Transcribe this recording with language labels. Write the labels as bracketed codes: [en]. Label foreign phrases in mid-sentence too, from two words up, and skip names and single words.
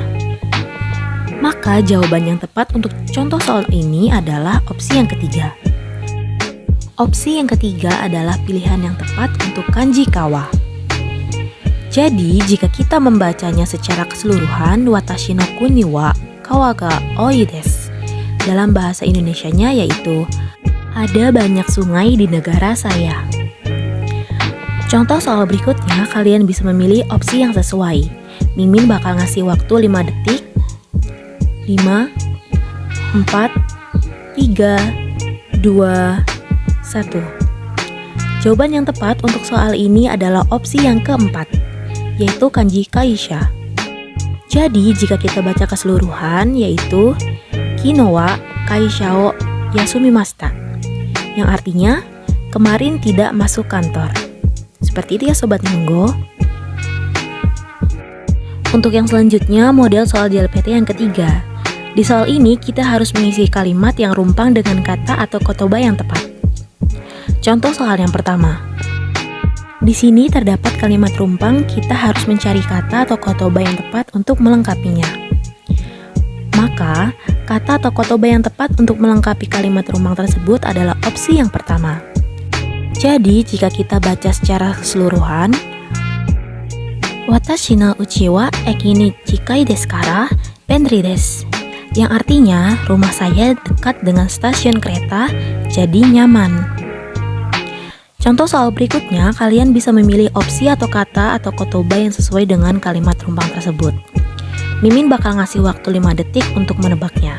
[id] Maka jawaban yang tepat untuk contoh soal ini adalah opsi yang ketiga. Opsi yang ketiga adalah pilihan yang tepat untuk kanji kawa. Jadi, jika kita membacanya secara keseluruhan, [ja] 私の国は川が多いです. [id] Dalam bahasa Indonesianya yaitu ada banyak sungai di negara saya. Contoh soal berikutnya, kalian bisa memilih opsi yang sesuai. Mimin bakal ngasih waktu 5 detik. 5, 4, 3, 2, 1. Jawaban yang tepat untuk soal ini adalah opsi yang keempat, yaitu kanji kaisha. Jadi, jika kita baca keseluruhan, yaitu [ja] 昨日は会社を休みました, [id] yang artinya kemarin tidak masuk kantor. Seperti itu ya Sobat Nihongo. Untuk yang selanjutnya, model soal JLPT yang ketiga. Di soal ini kita harus mengisi kalimat yang rumpang dengan kata atau kotoba yang tepat. Contoh soal yang pertama. Di sini terdapat kalimat rumpang, kita harus mencari kata atau kotoba yang tepat untuk melengkapinya. Maka, kata atau kotoba yang tepat untuk melengkapi kalimat rumpang tersebut adalah opsi yang pertama. Jadi, jika kita baca secara keseluruhan, [ja] 私の家は駅に近いですから便利です, [id] yang artinya rumah saya dekat dengan stasiun kereta, jadi nyaman. Contoh soal berikutnya, kalian bisa memilih opsi atau kata atau kotoba yang sesuai dengan kalimat rumpang tersebut. Mimin bakal ngasih waktu 5 detik untuk menebaknya.